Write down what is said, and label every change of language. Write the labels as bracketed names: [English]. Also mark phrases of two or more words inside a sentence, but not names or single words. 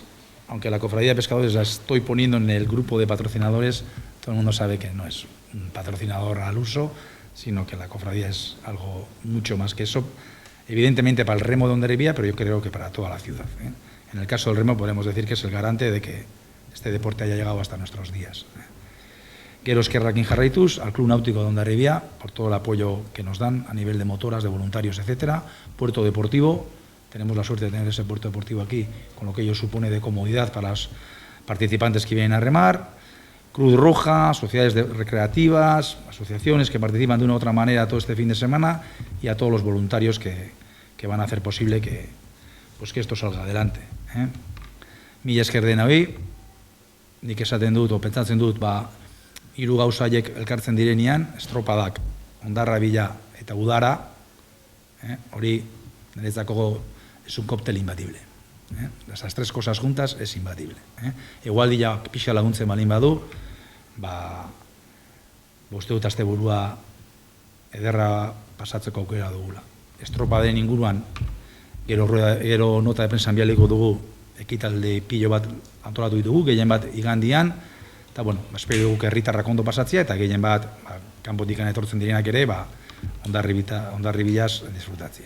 [Spanish] Aunque la Cofradía de Pescadores la estoy poniendo en el grupo de patrocinadores, todo el mundo sabe que no es un patrocinador al uso, sino que la cofradía es algo mucho más que eso, evidentemente para el remo de Hondarribia, pero yo creo que para toda la ciudad. En el caso del remo podemos decir que es el garante de que este deporte haya llegado hasta nuestros días. [Basque] Gero eskerrakin jarraituz, [Spanish] al Club Náutico de Hondarribia, por todo el apoyo que nos dan a nivel de motoras, de voluntarios, etcétera. Puerto Deportivo, tenemos la suerte de tener ese puerto deportivo aquí, con lo que ello supone de comodidad para los participantes que vienen a remar. Cruz Roja, sociedades recreativas, asociaciones que participan de una u otra manera todo este fin de semana y a todos los voluntarios que van a hacer posible que esto salga adelante. [Basque] Mila esker denoi, nik esaten dut, o pentsatzen dut, hiru gauza haiek elkartzen direnean, estropadak, Hondarribia eta udara, hori niretzako [Spanish] es un cóctel imbatible. Esas 3 cosas juntas es imbatible. [Basque] Igual dira pixa laguntzen balin badu, uste dut asteburua ederra pasatzeko aukera dugula. Estropaden inguruan Gero [Spanish] nota de prensan [Basque] bialiko dugu ekitalde pilo bat antolatu ditugu, gehien bat igandian, eta, bueno, espero dugu herritarrak ondo pasatzea, eta gehien bat, kanpotik etortzen direnak ere, Hondarribiaz disfrutatzea.